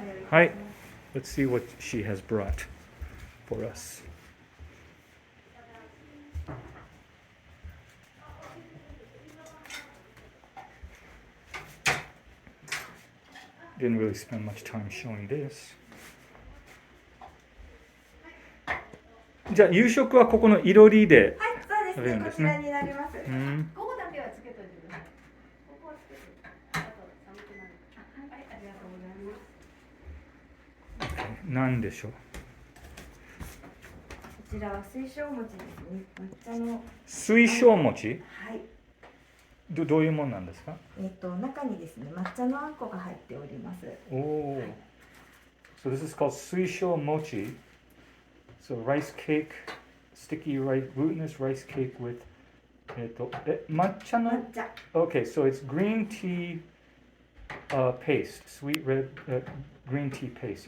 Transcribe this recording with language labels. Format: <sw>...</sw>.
<en>Hi, let's see what she has brought for us. Didn't really spend much time showing this.</en> <ja>じゃあ夕食はここのいろりで食べるんですね。はい、そうですね。こちらになります。午後だけはつけといてください。ここはつけて。あと寒くなる。はい、ありがとうございます。何でしょう。こちらは水晶餅ですね。抹茶の水晶餅？はい。どういうものなんですか？中にですね、抹茶のあんこが入っております。おお。はい、</ja> <en>So this is called 水晶餅. So rice cake, sticky rice, glutinous rice cake with 抹茶の？</en> <ja>抹茶。</ja> <en>Okay, so it's green tea paste, sweet red green tea paste.</en>